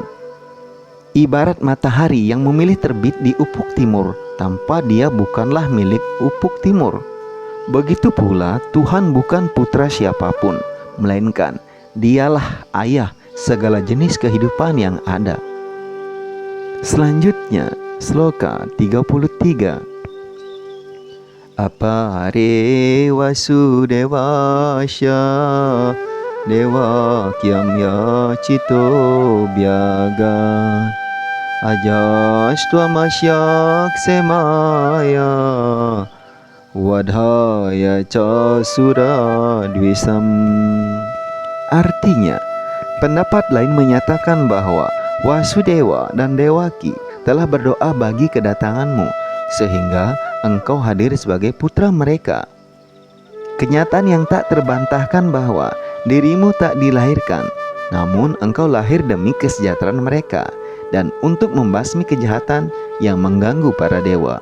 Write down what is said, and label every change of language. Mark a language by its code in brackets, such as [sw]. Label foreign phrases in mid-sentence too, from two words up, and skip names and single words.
[id] Ibarat matahari yang memilih terbit di ufuk timur tanpa dia bukanlah milik ufuk timur. Begitu pula Tuhan bukan putra siapapun, melainkan Dialah ayah segala jenis kehidupan yang ada. Selanjutnya, sloka 33. [sa] Apare Vasudevasya Devakyam yacito bhyaga Ajastvamasyak semaya Wadhaya ca suradvisam. [id] Artinya, pendapat lain menyatakan bahwa Wasudeva dan Dewaki telah berdoa bagi kedatanganmu, sehingga engkau hadir sebagai putra mereka. Kenyataan yang tak terbantahkan bahwa dirimu tak dilahirkan, namun engkau lahir demi kesejahteraan mereka dan untuk membasmi kejahatan yang mengganggu para dewa.